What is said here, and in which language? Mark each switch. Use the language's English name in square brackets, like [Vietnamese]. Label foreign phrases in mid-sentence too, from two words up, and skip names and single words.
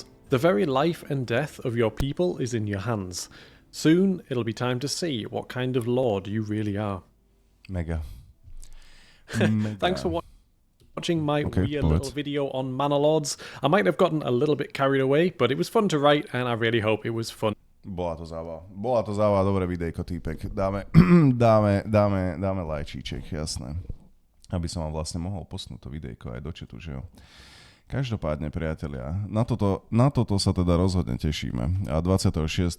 [English] The very life and death of your people is in your hands. Soon, it'll be time to see what kind of lord you really are. Mega. Thanks for watching my weird little video on Manor Lords. I might have gotten a little bit carried away, but it was fun to write and I really hope it was fun. [Slovak] Bola to zábava, dobré videjko, týpek. Dáme lajčíček, jasné. Aby som vám vlastne mohol posnúť to videjko aj do chatu, že jo. Každopádne, priatelia, na toto sa teda rozhodne tešíme. A 26.